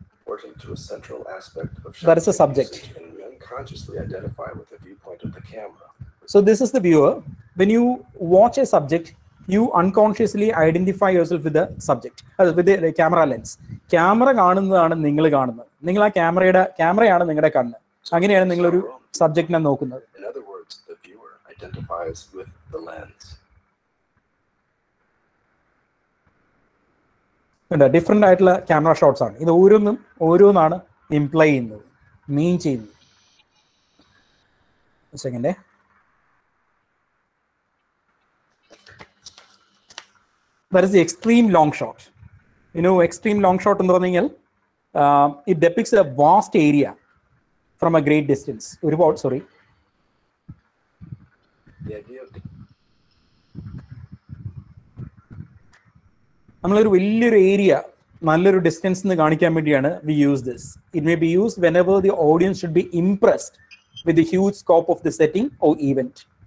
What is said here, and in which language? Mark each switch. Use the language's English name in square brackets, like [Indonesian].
[English] Working to a central aspect of that is a subject. and we unconsciously identify with the viewpoint of the camera. So this is the viewer. When you watch a subject, you unconsciously identify yourself with the subject, with the camera lens. [Malayalam] Camera കാണുന്നതാണ് നിങ്ങൾ കാണുന്നത്. നിങ്ങൾ ആ ക്യാമറയാണ് നിങ്ങളുടെ കണ്ണ്. അങ്ങനെയാണ് നിങ്ങളൊരു സബ്ജക്റ്റിനെ നോക്കുന്നത്. [English] In other words, the viewer identifies with the lens. [Malayalam] Different ആയിട്ടുള്ള ക്യാമറ ഷോട്ട്സ് ആണ് ഇത്. ഓരോന്നാണ് ഇംപ്ലൈ ചെയ്യുന്നത്, മീൻ ചെയ്യുന്നത്. [English] സെക്കൻഡേ, that is the extreme long shot. You know, extreme long shot [Malayalam] എന്ന് പറഞ്ഞു കഴിഞ്ഞാൽ [English] it depicts a vast area from a great distance. [Malayalam] ഒരുപാട് നമ്മളൊരു വലിയൊരു ഏരിയ നല്ലൊരു ഡിസ്റ്റൻസ് എന്ന് കാണിക്കാൻ വേണ്ടിയാണ് [English] We use this. It may be used whenever the audience should be impressed with the huge scope of the setting or event.